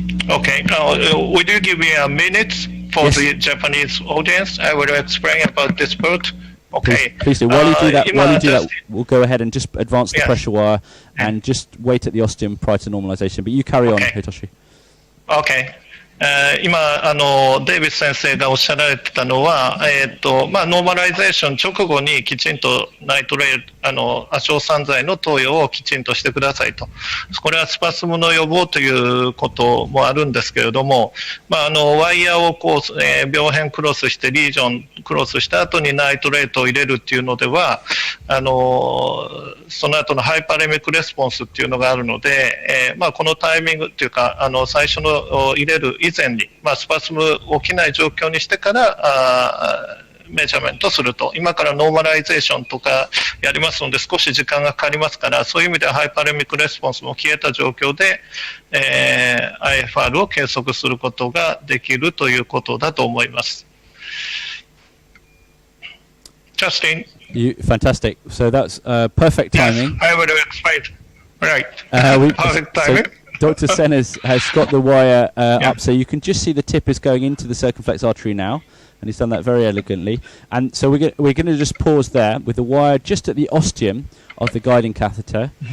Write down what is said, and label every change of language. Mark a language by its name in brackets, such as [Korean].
[English] Okay. Would you give me a minute for the Japanese audience? I will explain about this part. Okay. Please do. While you do that, we'll go ahead and just advance the pressure wire and just wait at the ostium prior to normalization. But you carry on, Hitoshi. Okay. [Japanese] 今デイビス先生がおっしゃられてたのは、ノーマライゼーション直後にきちんとナイトレイ亜硝酸剤の投与をきちんとしてくださいと。これはスパスムの予防ということもあるんですけれども、ワイヤーをこう、病変クロスしてリージョンクロスした後にナイトレートを入れるっていうのでは、その後のハイパレミックレスポンスっていうのがあるので、このタイミングっていうか最初の入れる以前に、スパスム起きない状況にしてからメジャーメントすると。今からノーマライゼーションとかやりますので少し時間がかかりますから、そういう意味ではハイパレミックレスポンスも消えた状況で、IFR を計測することができるということだと思います。 [English] Justin. Fantastic. So that's perfect timing. Yes, I will explain. Right. Perfect timing. So Dr. Sen has got the wire up, so you can just see the tip is going into the circumflex artery now, and he's done that very elegantly. And so we're going to just pause there with the wire just at the ostium of the guiding catheter.